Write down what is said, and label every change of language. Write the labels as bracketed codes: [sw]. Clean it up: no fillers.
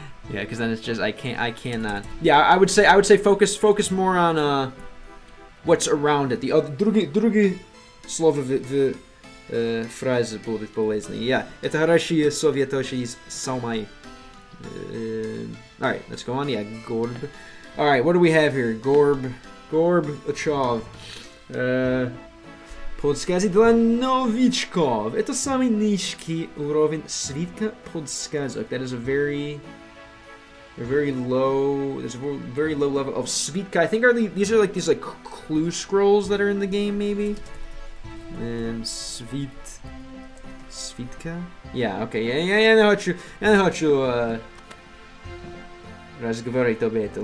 [en] Yeah, because then it's just I cannot. Yeah, I would say focus more on what's around it. The other [ru] другие слова в фразе будут полезны. Yeah, это хорошие советы из самой. [en] All right, let's go on. Yeah, Gorb. All right, what do we have here? Gorb Achov. [ru] Подсказки для новичков. Это самый низкий уровень свитка подсказок. [en] That is a very low. There's a very low level of svitka. I think these are like these like clue scrolls that are in the game, maybe. And svitka. Yeah. Okay. Yeah. I know how to [ru] разговаривать об этом.